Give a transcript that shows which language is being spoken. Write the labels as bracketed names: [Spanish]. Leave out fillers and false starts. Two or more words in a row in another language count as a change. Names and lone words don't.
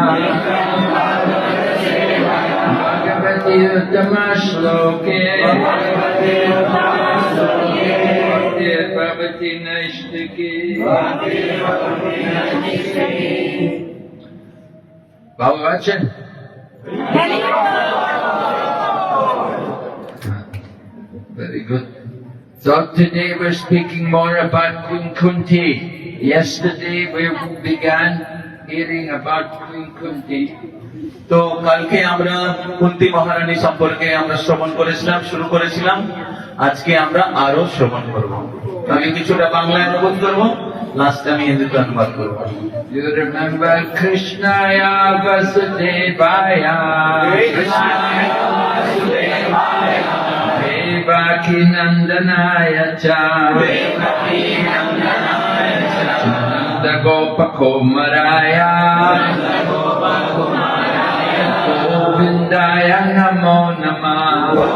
[Sanskrit] भगवति उत्तम श्लोके भगवति नैष्टिकी बहुवचन [English] very good. So today we're speaking more about Queen Kunti. Yesterday we began hearing about Queen Kunti. [Bangla] তো কালকে আমরা কুন্তি মহারানী সম্পর্কে আমরা শ্রবণ করেছিলাম, শুরু করেছিলাম। আজকে আমরা আরো শ্রবণ করব। আমি কিছুটা বাংলায় অনুবাদ করব, লাস্টে আমি হিন্দিতে অনুবাদ করব। [English] You remember [Sanskrit] Krishnaya Vasudevaya Deva Devaki Nandanaya cha Nanda Gopakumaraya Govindaya Namo Namah